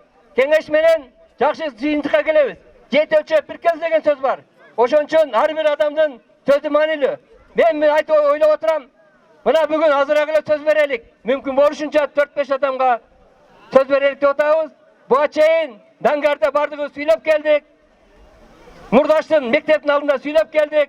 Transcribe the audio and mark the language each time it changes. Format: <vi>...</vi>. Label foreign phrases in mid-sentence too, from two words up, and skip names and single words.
<kk>Кеңеш менен жақсы жиынтыққа келеміз. Жеті өлшеп бір кез деген сөз бар.</kk> <ky>Ошон үчүн ар бир адамдын сөзү маанилүү. Мен айтып ойлоп отурам. Мына бүгүн азыраак эле сөз берелик. Мүмкүн болушунча 4-5 адамга сөз берелик деп атабыз. Буга чейин Даңгарда бардыгыбыз сүйлөп келдик. Мурдаштын мектептин алдында сүйлөп келдик.</ky>